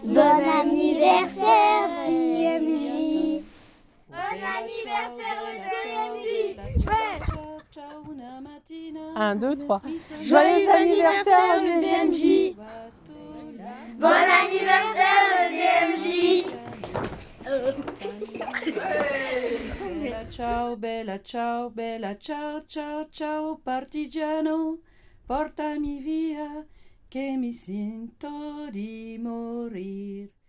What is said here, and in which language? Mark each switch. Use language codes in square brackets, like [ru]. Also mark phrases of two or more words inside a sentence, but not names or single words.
[fr] Bon anniversaire, DMJ. Bon anniversaire le DMJ. 1, 2, 3. Joyeux anniversaire le DMJ. Bon anniversaire le DMJ. [it] Ciao. bella, ciao, ciao, ciao, partigiano, portami via, che mi sento di morir.